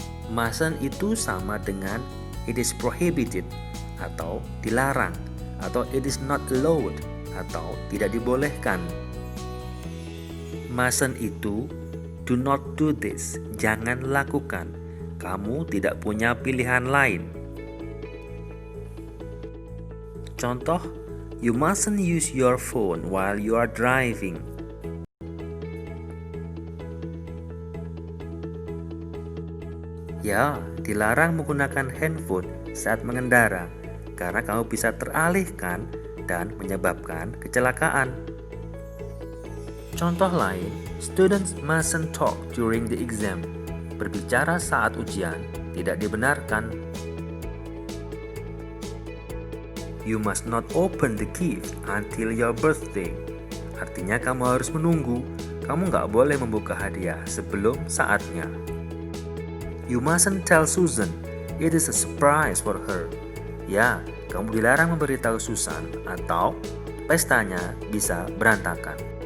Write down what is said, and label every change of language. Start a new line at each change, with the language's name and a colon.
Indonesian: Mustn't itu sama dengan
English: it is prohibited
Indonesian: atau dilarang, atau
English: it is not allowed
Indonesian: atau tidak dibolehkan. Mustn't itu
English: do not do this,
Indonesian: jangan lakukan. Kamu tidak punya pilihan lain. Contoh,
English: you mustn't use your phone while you are driving.
Indonesian: Ya, dilarang menggunakan handphone saat mengendara karena kamu bisa teralihkan dan menyebabkan kecelakaan. Contoh lain,
English: students mustn't talk during the exam.
Indonesian: Berbicara saat ujian tidak dibenarkan.
English: You must not open the gift until your birthday.
Indonesian: Artinya kamu harus menunggu. Kamu nggak boleh membuka hadiah sebelum saatnya.
English: You mustn't tell Susan. It is a surprise for her.
Indonesian: Ya, kamu dilarang memberitahu Susan atau pestanya bisa berantakan.